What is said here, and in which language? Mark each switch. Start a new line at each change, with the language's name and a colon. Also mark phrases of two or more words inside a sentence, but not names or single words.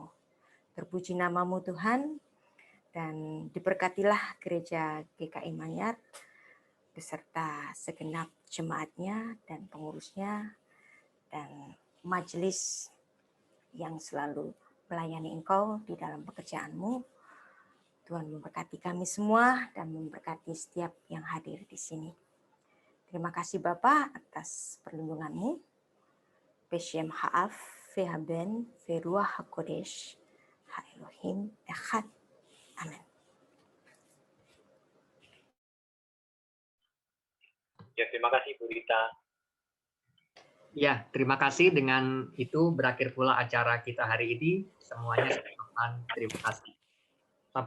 Indonesian: Terpuji nama-Mu Tuhan, dan diberkatilah gereja GKI Manyar beserta segenap jemaatnya dan pengurusnya dan majelis yang selalu melayani Engkau di dalam pekerjaan-Mu. Tuhan memberkati kami semua dan memberkati setiap yang hadir di sini. Terima kasih Bapa atas perlindungan-Mu.
Hebrew: בשם האב והבן ורוח הקודש האלוהים אחד.
Indonesian: Amin. Ya, terima kasih Bu Rita. Ya, terima kasih. Dengan itu berakhir pula acara kita hari ini. Semuanya saya ucapkan terima kasih. Sampai